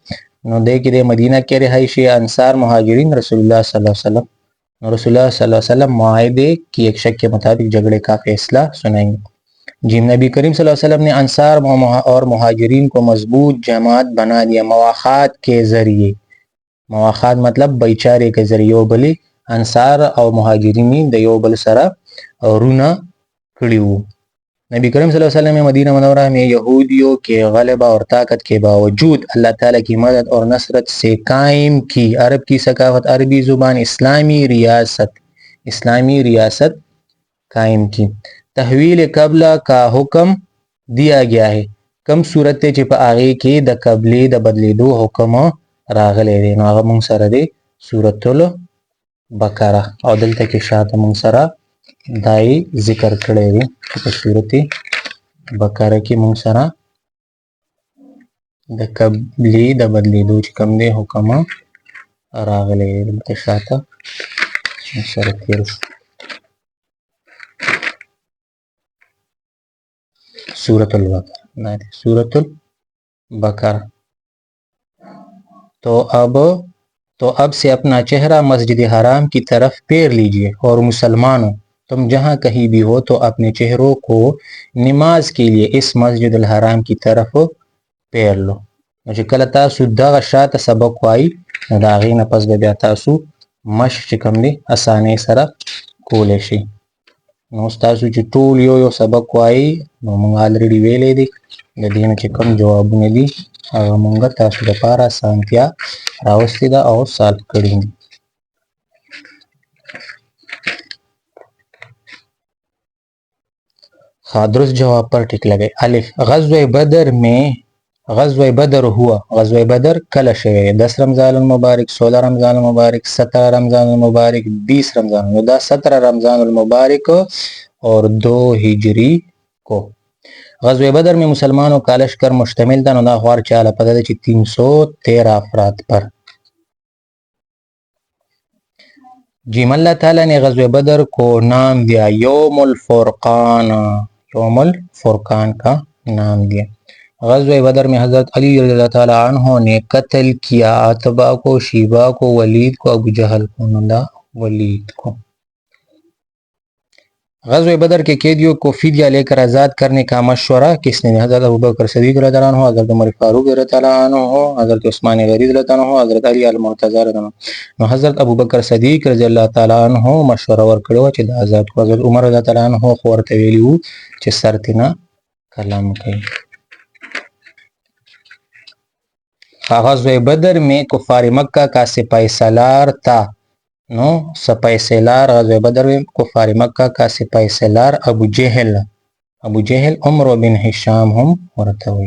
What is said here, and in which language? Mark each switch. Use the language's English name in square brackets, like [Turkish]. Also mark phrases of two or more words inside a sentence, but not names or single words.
[Urdu] نو دے کہ مدینہ کے رہائشی انصار مہاجرین رسول اللہ صلی اللہ علیہ وسلم. رسول اللہ صلی اللہ علیہ وسلم معاہدے کی ایک شک کے مطابق جھگڑے کا فیصلہ سنائیں گے. جی، نبی کریم صلی اللہ علیہ وسلم نے انصار اور مہاجرین کو مضبوط جماعت بنا دیا مواخات کے ذریعے. [Pashto] مواخات مطلب بایچارې کې ذریعه یو بلې انصار او مهاجرین د یو بل سره رونه کړي وو. [Urdu] نبی کریم صلی اللہ علیہ وسلم مدینہ منورہ میں یہودیوں کے غلبہ اور طاقت کے باوجود اللہ تعالیٰ کی مدد اور نصرت سے قائم کی. عرب کی ثقافت، عربی زبان، اسلامی ریاست قائم کی. تحویل قبلہ کا حکم دیا گیا ہے. [Pashto] کم صورت ته چې په هغې کې د قبلې د بدلېدو حکم راغلی دی، نو هغه موږ سره دی سورة البقره، او دلته کې شاته موږ سره دا یې ذکر کړی دی چې په سورة بقره کې موږ سره د قبلې د بدلېدو چې کوم دی حکم راغلی دی. دلته شاته موږ سره تېر شو. سورة البقرہ، سورة البقرہ. [Urdu] تو اب سے اپنا چہرہ مسجد حرام کی طرف پھیر لیجئے، اور مسلمانوں تم جہاں کہیں بھی ہو تو اپنے چہروں کو نماز کے لیے اس مسجد الحرام کی طرف پھیر لو. [Pashto] چې کله تاسو دغه شاته سبق وایي نو د هغې نه پس به بیا تاسو مشق چې کوم دی اسانۍ سره کولی شئ. نو ستاسو چې ټول یو سبق وایي نو موږ الریډي ویلی دی، د دې نه چې کوم جوابونه دي هغه موږ تاسو لپاره اسانتیا راوستې ده او سالو کړي دي. درست جواب پر ټک لګئ. [Urdu] الف، غزوہ بدر ہوا. [Pashto] غزوہ بدر کله شوی دی؟ 10 رمضان المبارک، 16 رمضان المبارک، 17 رمضان المبارک، 20 رمضان. نو دا [Urdu] 17 رمضان المبارک اور 2 ہجری کو. غزوہ بدر میں مسلمانوں کا لشکر مشتمل تھا. [Pashto] نو دا خوار چاله پته ده چې 313 افراد پر. [Urdu] جیم، اللہ تعالیٰ نے غزوہ بدر کو نام دیا یوم الفرقان. یوم الفرقان کا نام دیا. غزوہ بدر میں حضرت علی رضی اللہ تعالیٰ عنہ نے قتل کیا عتبہ کو، شیبہ کو، ولید کو، ابو جہل کو. ولید کو. غزوہ بدر کے قیدیوں کو فدیہ لے کر آزاد کرنے کا مشورہ کس نے دیا؟ حضرت ابوبکر صدیق رضی اللہ عنہ، حضرت عمر فاروق رضی اللہ عنہ، حضرت عثمان غنی رضی اللہ عنہ، حضرت علی المرتضی رضی اللہ عنہ. [Pashto] نو حضرت ابوبکر صدیق رضی اللہ تعالی عنہ مشوره ورکړو چې د آزاد کو. حضرت عمر رضی اللہ عنہ خو ورته ویلی وو چې سر تینا کلام کوي. [Urdu] غزوہ بدر میں کفار مکہ کا سپاہی سالار تھا. نو سپاہی سالار غزوہ بدر میں کفار مکہ کا سپاہی سالار ابو جہل عمر بن ہشام ہم [Pashto] ورته وی.